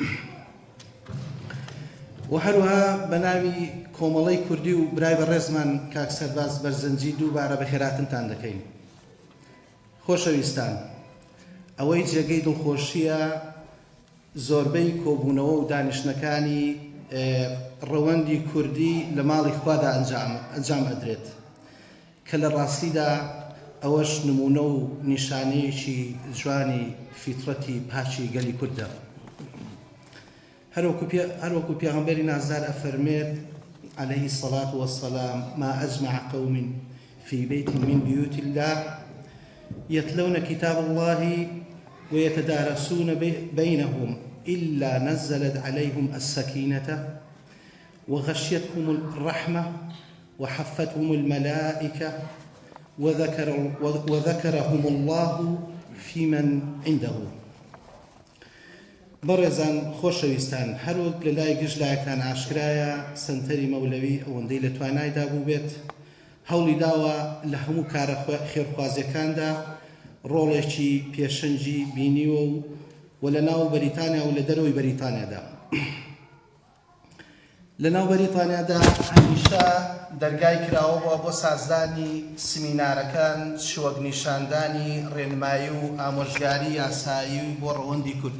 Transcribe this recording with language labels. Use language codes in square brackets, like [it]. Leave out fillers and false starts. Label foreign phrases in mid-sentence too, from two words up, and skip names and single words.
[ckb] و هەروەها بەناوی کۆمەڵەی کوردی و برای بەڕێزمان کاک سەرباز بەرزنجی دووبارە بە خێراتنتان دەکەین خۆشەویستان ئەوەی جێگەی دڵخۆشیە زۆربەی کۆبوونەوە و دانیشتنەکانی ڕەوەندی کوردی لە ماڵی خوادا ئەنجام ئەدرێت کە لە ڕاستیدا ئەوەش نمونە و نیشانەیەکی جوانی فیترەتی پاچی گەلی کوردە هەروەکو پێغەمبەری نازدار ئەفەرمێت [ar] عليه الصلاة والسلام ما أجمع قوم في بيت من بيوت الله يتلون كتاب الله ويتدارسون بينهم إلا نزلت عليهم السكينة وغشيتهم الرحمة وحفتهم الملائكة وذكرهم الله في من عنده [ckb] بەڕێزان خۆشەویستان هەروەک لە لای گشتلایەکان ئاشکرایە سەنتەری مەولەوی ئەوەندەی لە توانایدا بوو بێت هەوڵی داوە لە هەموو کارە خێرخوازیەکاندا ڕۆڵێکی پێشەنجی بینیوە و لە ناو بەریتانیا و لە دەرەوەی بەریتانیادا لەناو بەریتانیادا هەمیشە دەرگای کراوەوە بۆ سازدانی سمینارەکان شوەک نیشاندانی ڕێنمایی و ئامۆژگاری یاسایی بۆ ڕەوەندی